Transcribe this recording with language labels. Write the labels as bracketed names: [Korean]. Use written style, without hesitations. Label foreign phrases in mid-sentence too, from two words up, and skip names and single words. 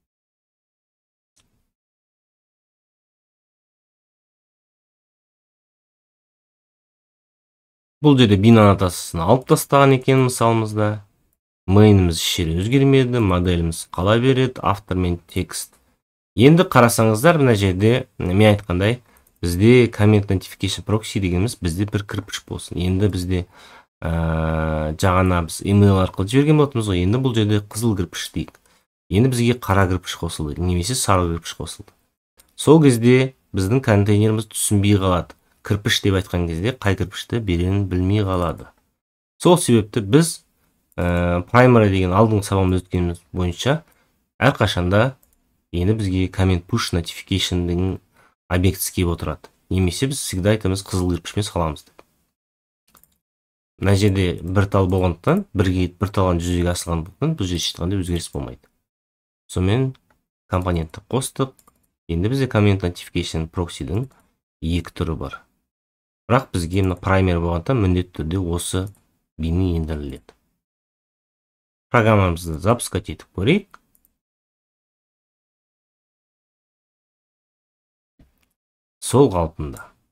[Kazakh] Бұл жерде bin аннотациясын алып тастаған екен мысалымызда. Main'іміз ішері өзгермеді, моделіміз қала береді, автор мен текст. Енді қарасаңыздар, мына жерде мен айтқандай, бізде [English] comment notification proxy [Kazakh] дегеніміз бізде бір кірпіш болсын. Енді бізде жаңа біз email арқылы жіберген болатынбыз ғой. Енді бұл жерде қызыл кірпіш дейік. Енді бізге қара кірпіш қосылды, немесе сары кірпіш қосылды. Сол кезде біздің контейнеріміз түсінбей қалады. Кірпіш деп айтқан кезде қай кірпішті беренін білмей қалады. Сол себепті біз primary деген алдыңғы сабағымызда өткеніміз бойынша әрқашанда енді бізге [English] comment push notification [Kazakh] деген объектісі келіп отырады. Немесе біз всегда айтамыз қызыл кірпішпен саламыз деп. Мына жерде бір тал болғандықтан, бір талған жүзеге асырылғандықтан бұл жерде ешқандай өзгеріс болмайды. Сонымен компонентті қостық. Енді бізде [English] comment notification proxy'дің [Kazakh] екі түрі бар. Бірақ бізге primary болғандықтан міндетті түрде осы bin'і ендіріледі. Программамызды запускать етіп көрейік. Сол қалпында.